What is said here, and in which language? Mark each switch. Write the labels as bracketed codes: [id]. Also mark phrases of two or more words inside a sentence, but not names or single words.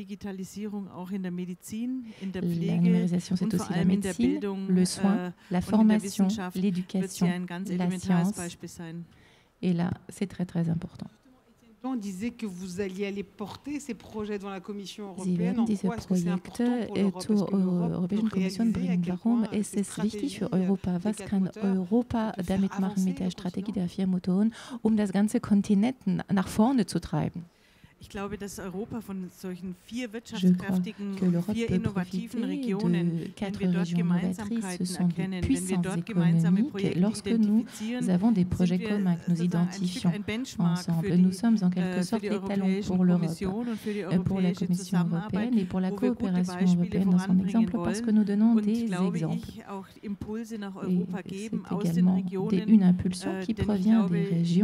[fr] La numérisation, c'est aussi la médecine, le soin, la formation, l'éducation, la science. Et là, c'est très très important. On disait que vous alliez aller porter ces projets devant la Commission européenne. En quoi est-ce que c'est important pour l'Europe? [de] Europäischen Kommission bringen. Warum ist es wichtig für Europa? Was kann Europa damit machen mit der Strategie der 4 Motoren, das ganze Kontinent nach vorne zu treiben? Ich glaube, dass Europa von solchen 4 wirtschaftskräftigen, 4 innovativen Regionen, wenn wir dort Gemeinsamkeiten erkennen, wenn wir dort gemeinsame Projekte identifizieren, [fr] avons des projets communs que nous identifions ensemble. Nous sommes en quelque sorte les talons pour l'Europe, pour la Commission européenne et pour la coopération européenne dans son exemple, parce que nous donnons des exemples. Et c'est également une impulsion qui provient des régions.